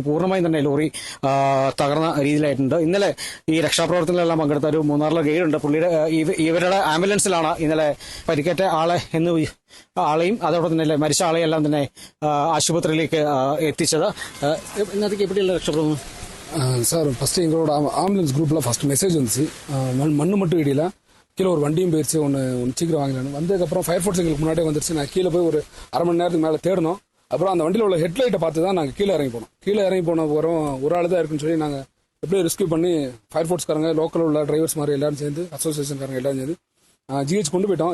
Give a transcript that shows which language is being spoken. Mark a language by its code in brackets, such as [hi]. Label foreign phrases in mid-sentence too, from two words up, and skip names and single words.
[ml] പൂർണ്ണമായും തന്നെ ലോറി തകർന്ന രീതിയിലായിട്ടുണ്ട്. ഇന്നലെ ഈ രക്ഷാപ്രവർത്തനങ്ങളെല്ലാം പങ്കെടുത്ത ഒരു മൂന്നാറിലെ ഗൈഡുണ്ട്. പുള്ളിയുടെ ഇവരുടെ ആംബുലൻസിലാണ് ഇന്നലെ പരിക്കേറ്റ ആളെയും അതോടൊപ്പം തന്നെ മരിച്ച ആളെയെല്ലാം തന്നെ ആശുപത്രിയിലേക്ക് എത്തിച്ചത്. ഇന്നത്തേക്ക് എവിടെയുള്ള രക്ഷാപ്രവർത്തനം [ta] சார் ஃபஸ்ட்டு எங்களோட ஆம்புலன்ஸ் குரூப்பில் [en] first message [ta] வந்துச்சு. மண்ணு மட்டும் இடியில கீழே ஒரு வண்டியும் போயிடுச்சு. ஒன்று சீக்கிரம் வாங்கினான்னு வந்ததுக்கப்புறம் [en] fire force [ta] எங்களுக்கு முன்னாடியே வந்துருச்சு. நான் கீழே போய் ஒரு அரை மணி நேரத்துக்கு மேலே தேடணும். அப்புறம் அந்த வண்டியில் உள்ள ஹெட்லைட்டை பார்த்து தான் நாங்கள் கீழே இறங்கி போனோம். கீழே இறங்கி போன போகிறோம் ஒரு ஆள் தான் இருக்குன்னு சொல்லி நாங்கள் எப்படியும் ரெஸ்க்யூ பண்ணி ஃபயர் ஃபோர்ஸ்காரங்க லோக்கல் உள்ள டிரைவர்ஸ் மாதிரி எல்லாரும் சேர்ந்து அசோசியேஷன்காரங்க எல்லாரும் சேர்ந்து ஜிஹெச் கொண்டு போயிட்டோம்.